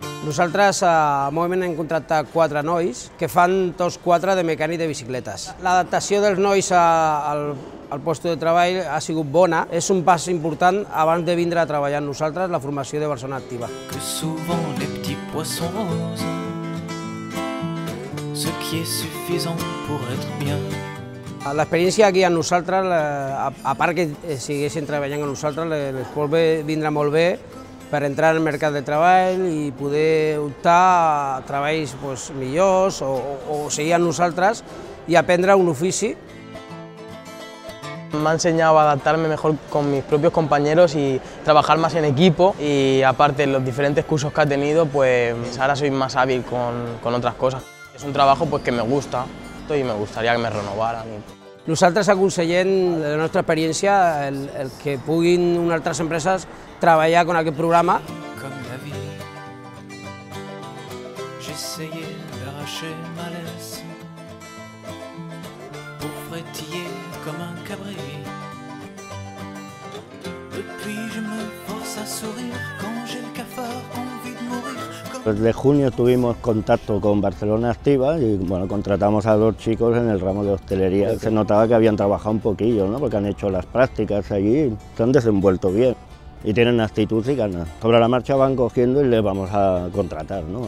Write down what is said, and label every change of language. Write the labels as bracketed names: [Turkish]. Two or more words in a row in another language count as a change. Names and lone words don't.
[Catalan] Nosaltres al Moviment hem contractat 4 nois que fan tots 4 de mecànic de bicicletes. L'adaptació dels nois al lloc de treball ha sigut bona. És un pas important abans de vindre a treballar amb nosaltres la formació de persona activa. [French] Que souvent les petits poissons roses, ce qui est suffisant pour être bien. [Catalan] L'experiència aquí amb nosaltres, a part que siguessin treballant amb nosaltres, les pot vindre molt bé per entrar al mercat de treball i poder optar a treballs millors o seguir amb nosaltres [Spanish] y aprender un [Catalan] ofici. [Spanish] Me ha enseñado a adaptarme mejor con mis propios compañeros y trabajar más en equipo, y aparte los diferentes cursos que ha tenido, pues ahora soy más hábil con otras cosas. Es un trabajo que me gusta y me gustaría que me renovaran. [Catalan] Nosaltres aconsellem, de la nostra experiència, el que puguin unes altres empreses treballar amb aquest programa. [French] Comme la vie, j'essayais d'arracher ma laisse pour frétiller comme un cabri. Depuis je me force à sourire quand j'ai le cafard envie de mourir. [Spanish] Desde junio tuvimos contacto con Barcelona Activa y bueno, contratamos a 2 chicos en el ramo de hostelería. Se notaba que habían trabajado un poquillo, ¿no? Porque han hecho las prácticas allí, se han desenvuelto bien y tienen actitud y ganas. Sobre la marcha van cogiendo y les vamos a contratar, ¿no?